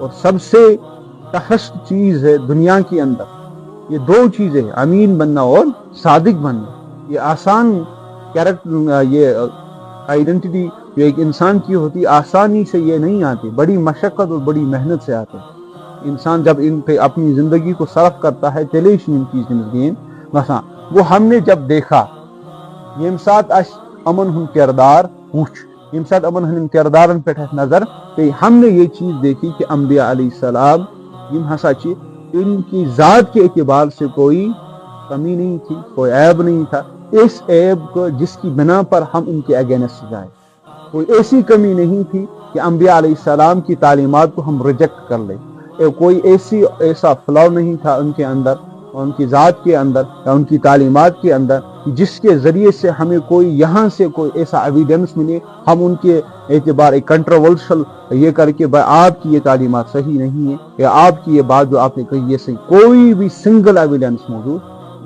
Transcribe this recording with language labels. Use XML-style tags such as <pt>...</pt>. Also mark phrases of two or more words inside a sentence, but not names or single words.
<ur>اور سب سے تخص چیز ہے دنیا کے اندر، یہ 2 چیزیں ہیں، امین بننا اور صادق بننا۔ یہ آسان کیریکٹر، یہ آئیڈینٹی جو ایک انسان کی ہوتی، آسانی سے یہ نہیں آتی، بڑی مشقت اور بڑی محنت سے آتے ہیں۔ انسان جب ان پہ اپنی زندگی کو صرف کرتا ہے، تلیش ان کی زندگی مثلا وہ ہم نے جب دیکھا،</ur> <ks>یم سات امن ہن کردار وچھ، یم سات امن ہن کردارن پہ نظر پہ،</ks> <ur>ہم نے یہ چیز دیکھی کہ انبیاء علیہ السلام یم ہسا چی ان کی ذات کے اعتبار سے کوئی کمی نہیں تھی، کوئی عیب نہیں تھا، اس عیب کو جس کی بنا پر ہم ان کے اگینسٹ جائیں۔ کوئی ایسی کمی نہیں تھی کہ انبیاء علیہ السلام کی تعلیمات کو ہم ریجیکٹ کر لیں، کوئی ایسا فلاؤ نہیں تھا ان کے اندر، ان کی ذات کے اندر یا ان کی تعلیمات کے اندر، جس کے ذریعے سے ہمیں کوئی یہاں سے کوئی ایسا ایویڈنس ملے ہم ان کے اعتبار ایک کنٹروورشل یہ کر کے آپ کی یہ تعلیمات صحیح نہیں ہے یا آپ کی یہ بات جو آپ نے کہی یہ صحیح، کوئی بھی</ur> <en>single evidence</en> <ur>موجود نہیں۔</ur>